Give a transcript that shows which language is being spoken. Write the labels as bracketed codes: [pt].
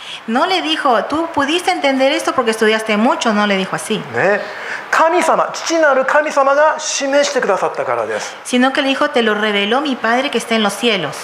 [es] No le dijo, tú pudiste entender esto porque estudiaste mucho, no le dijo así. [ja] ね、神様、父なる神様が示してくださったからです。 [es] Sino que le dijo, te lo reveló mi Padre que está en los cielos.